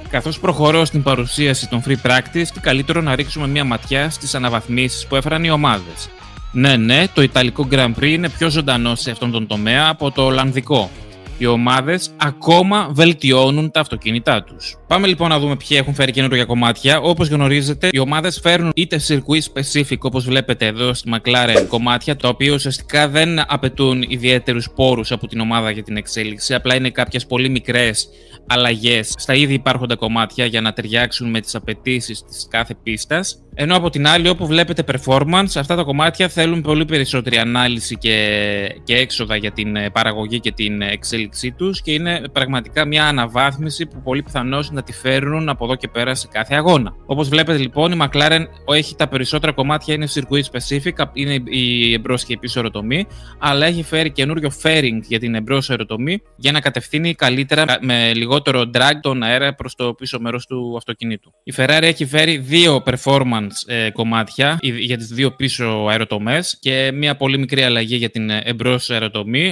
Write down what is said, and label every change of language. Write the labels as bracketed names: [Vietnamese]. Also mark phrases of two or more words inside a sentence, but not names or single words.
[Greek] Καθώς προχωρώ στην παρουσίαση των [English] free practice, [Greek] τι καλύτερο να ρίξουμε μια ματιά στις αναβαθμίσεις που έφεραν οι ομάδες. Ναι, το Ιταλικό Grand Prix είναι πιο ζωντανό σε αυτόν τον τομέα από το Ολλανδικό. Οι ομάδες ακόμα βελτιώνουν τα αυτοκίνητά τους. Πάμε λοιπόν να δούμε ποιοι έχουν φέρει καινούργια κομμάτια. Όπως γνωρίζετε, οι ομάδες φέρνουν είτε [English] circuit specific, [Greek] όπως βλέπετε εδώ στη McLaren, κομμάτια τα οποία ουσιαστικά δεν απαιτούν ιδιαίτερους πόρους από την ομάδα για την εξέλιξη. Απλά είναι κάποιες πολύ μικρές αλλαγές στα ήδη υπάρχοντα κομμάτια για να ταιριάξουν με τις απαιτήσεις της κάθε πίστας. Ενώ από την άλλη, όπου βλέπετε performance, αυτά τα κομμάτια θέλουν πολύ περισσότερη ανάλυση και έξοδα για την παραγωγή και την εξέλιξή τους και είναι πραγματικά μια αναβάθμιση που πολύ πιθανώς να τη φέρνουν από εδώ και πέρα σε κάθε αγώνα. Όπως βλέπετε λοιπόν, η McLaren έχει τα περισσότερα κομμάτια, είναι [English] circuit specific, [Greek] είναι η εμπρός και η πίσω αεροτομή, αλλά έχει φέρει καινούριο fairing για την εμπρός αεροτομή για να κατευθύνει καλύτερα με λιγότερο drag τον αέρα προς το πίσω μέρος του αυτοκινήτου. Η Ferrari έχει φέρει δύο performance κομμάτια για τις δύο πίσω αεροτομές και μια πολύ μικρή αλλαγή για την εμπρός αεροτομή.